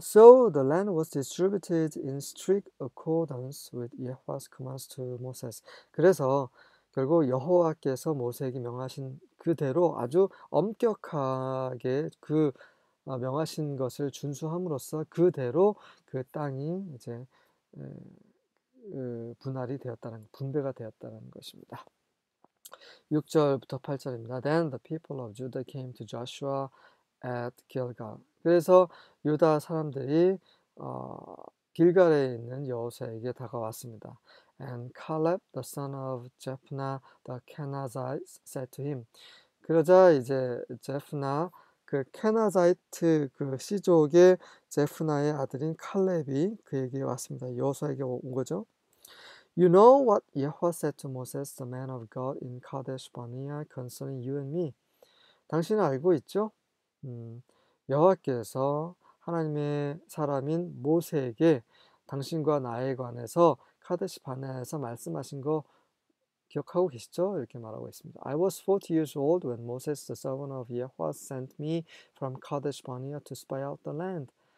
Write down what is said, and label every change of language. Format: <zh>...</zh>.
<en>So the land was distributed in strict accordance with Yahweh's commands to Moses.</en> <ko>그래서 결국 여호와께서 모세에게 명하신 그대로 아주 엄격하게 명하신 것을 준수함으로써 그대로 그 땅이 이제 에, 분배가 되었다는 것입니다. 6절부터 8절입니다.</ko> <en>Then the people of Judah came to Joshua at Gilgal.</en> <ko>그래서 유다 사람들이 길갈에 있는 여호수아에게 다가왔습니다.</ko> <en>And Caleb, the son of Jephunneh the Kenizzite, said to him.</en> <ko>그러자 이제 제프나 그 케나자이트 그 시족의 제프나의 아들인 칼렙이 그에게 왔습니다. 여호수아에게 온 거죠.</ko> <en>You know what Yahweh said to Moses, the man of God, in Kadesh Barnea concerning you and me.</en> <ko>당신은 알고 있죠? 여호와께서 하나님의 사람인 모세에게 당신과 나에 관해서 카데시 바네아에서 말씀하신 거 기억하고 계시죠? 이렇게 말하고 있습니다.</ko> <en>I was 40 years old when Moses, the servant of Yahweh, sent me from Kadesh Barnea to spy out the land.</en>